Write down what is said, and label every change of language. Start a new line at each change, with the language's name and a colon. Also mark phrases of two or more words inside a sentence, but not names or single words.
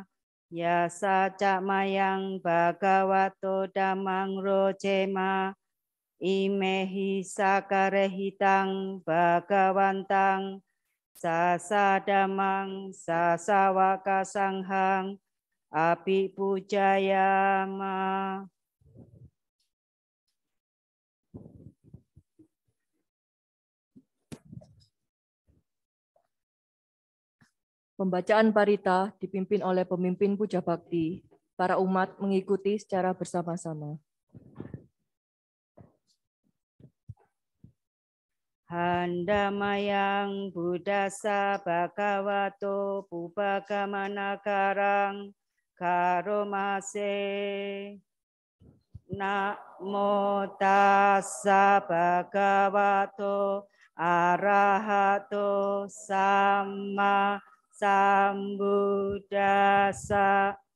Pali: Yasa cak mayang Bhagavato Dhammang rojema. Imehi sakarehitang Bhagawantang sasadamang sasawaka sanghang api pujayama.
Indonesian: Pembacaan parita dipimpin oleh pemimpin puja bakti. Para umat mengikuti secara bersama-sama.
Pali: Handamayang Buddhasa Bhagavato Pubbagamanakarang Karomase. Namo tassa bhagavato arahato sama sambuddhassa.